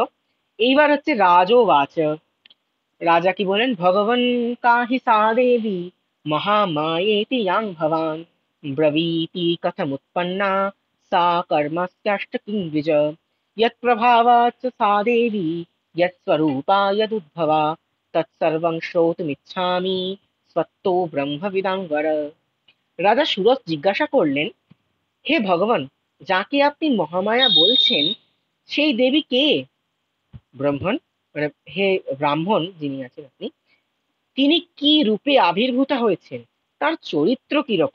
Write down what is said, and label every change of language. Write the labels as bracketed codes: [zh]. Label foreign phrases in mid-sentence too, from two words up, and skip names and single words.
[bn] এইবার হচ্ছে রাজোবাচ। রাজা কি বলেন? [sa] ভগবান কাহি সা দেবী মহামায়েতি ইয়াং ভবান ব্রবীতি কথমুৎপন্না সা কর্মস্যাষ্টকিং দ্বিজ यत्प्रभावात् च सा देवी यत्स्वरूपा यदुद्भवा তৎসর্বং শ্রোতুমিচ্ছামি সত্তো ব্রহ্মবিদাঙ্গর। [bn] রাজা সুরথ জিজ্ঞাসা করলেন, হে ভগবান, যাকে আপনি মহামায়া বলছেন সেই দেবী কে? ব্রাহ্মণ মানে হে ব্রাহ্মণ যিনি আছেন আপনি, তিনি কি রূপে আবির্ভূতা হয়েছেন, তার চরিত্র কি রকম?